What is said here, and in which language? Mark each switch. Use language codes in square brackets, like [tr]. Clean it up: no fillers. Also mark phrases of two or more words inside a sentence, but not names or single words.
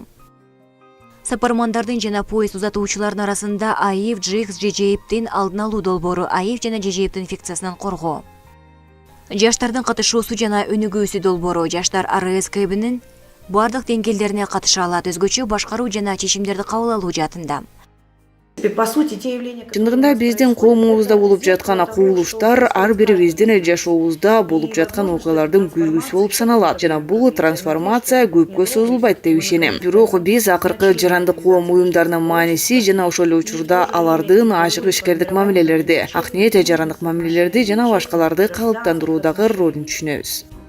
[ky] Сапармандардын жана поезд узатуучулардын арасында АИВ, ЖИХ, ЖЖИПтин алдын алуу долбоору, АИВ жана ЖЖИПтин инфекциясынан коргоо. Жаштардын катышуусу жана өнүгүүсү долбоору. Жаштар АРС КБнин бардык деңгээлдерине катыша алат, өзгөчө башкаруу жана чечимдерди кабыл алуу жаатында. [ru] По сути, те явления, [ky] Чындыгында биздин коомубузда болуп жаткан кубулуштар ар бирибиздин жашообузда болуп жаткан окуялардын күлгүсү болуп саналат жана бул трансформация көпкө созулбайт деп ишенем. Бирок биз акыркы жарандык коом уюмдарынын мааниси жана ошол эле учурда алардын ашык ишкердик мамилелерди, ак ниет жарандык мамилелерди жана башкаларды калыптандыруудагы ролун түшүнөбүз.